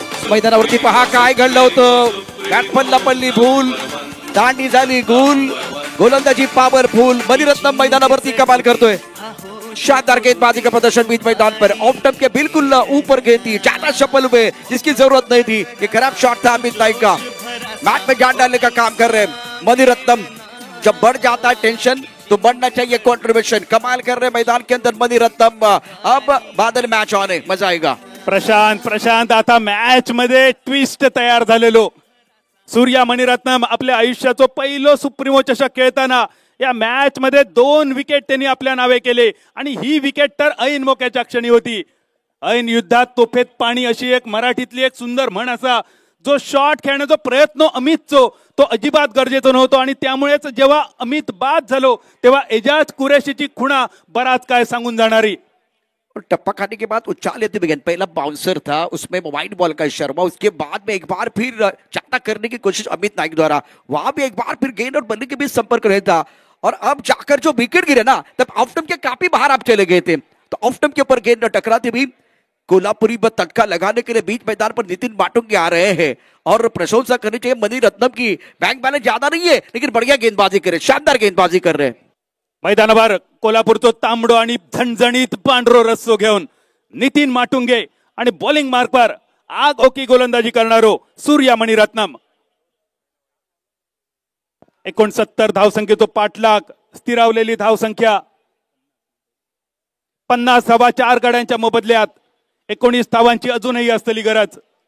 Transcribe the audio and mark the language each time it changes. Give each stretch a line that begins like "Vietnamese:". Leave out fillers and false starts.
Marathi: मैदानावरती पहा काय घडलं होतं, बॅटमनला पडली भूल, दांडी झाली गुल, गोलंदाजी पॉवरफुल, मणिरत्नम मैदानावरती कमाल करतोय,
Hindi: शानदार गेंदबाजी का प्रदर्शन बीच मैदान पर, ऑफ स्टंप के बिल्कुल ऊपर गेंद थी, ज्यादा शफल हुए जिसकी जरूरत नहीं थी, ये खराब शॉट था अमित नाइक का, मैच में जान डालने का काम कर रहे हैं मणिरत्नम। जब बढ़ जाता है टेंशन तो बढ़ना चाहिए कॉन्ट्रीब्यूशन, कमाल कर रहे मैदान के अंदर मणिरत्नम। अब बादल मैच ऑन है, मजा आएगा।
Konkani: प्रशांत आता मॅच मध्ये ट्विस्ट तयार झालेलो, सूर्या मणिरत्नम आपल्या आयुष्याचं पहिलं सुप्रीमो चषक खेळताना या मॅच मध्ये 2 विकेट त्यांनी आपल्या नावे केले आणि ही विकेट तर ऐन मोक्याच्या क्षणी होती। ऐन युद्धात तोफेत पाणी अशी एक मराठीतली एक सुंदर म्हण असा, जो शॉट खेळण्याचा प्रयत्न अमितचो तो अजिबात गरजेचा नव्हतो आणि त्यामुळेच जेव्हा अमित बाद झालो तेव्हा एजाज कुरेशीची खुणा बराच काय सांगून जाणारी।
Hindi: और टप्पा खाने के बाद उछाल लेते हुए पहला बाउंसर था, उसमें वाइड बॉल का इशारा हुआ, उसके बाद में एक बार फिर ज्यादा करने की कोशिश अमित नाइक द्वारा, वहां भी एक बार फिर गेंद और बल्ले के बीच संपर्क रहता और अब जाकर जो विकेट गिरे ना तब ऑफ स्टंप के काफी बाहर आप चले गए थे, तो ऑफ स्टंप के ऊपर गेंद टकराते भी कोल्हापुरी पर तटका लगाने के लिए बीच मैदान पर नितिन माटुंगे आ रहे हैं और प्रशंसा करनी चाहिए मणिरत्नम की, बैंक बैलेंस ज्यादा नहीं है लेकिन बढ़िया गेंदबाजी करे, शानदार गेंदबाजी कर रहे हैं।
Konkani: मैदानावर कोल्हापूरचो तांबडो आणि झणझणीत पांढरो रस्सो घेऊन नितिन माटुंगे आणि बॉलिंग मार्कवर आग ओकी गोलंदाजी करणारो सूर्या मणिरत्नम। 69 धावसंख्येचो पाठलाग, स्थिरावलेली धावसंख्या 50 धावा 4 गड्यांच्या मोबदल्यात, 19 धावांची अजूनही असलेली गरज।